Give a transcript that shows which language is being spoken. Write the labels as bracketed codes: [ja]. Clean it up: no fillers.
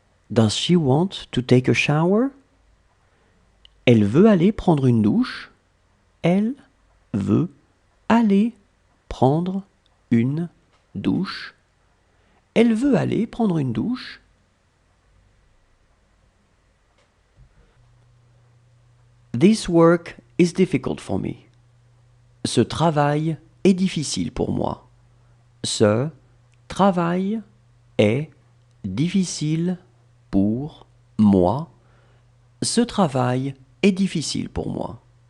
[en] Does she want to take a shower? [fr] Elle veut aller prendre une douche. Elle veut aller prendre une douche. Elle veut aller prendre une douche. [en] This work is difficult for me. [fr] Ce travail est difficile pour moi. Ce travail est difficile pour moi. Ce travail est difficile pour moi.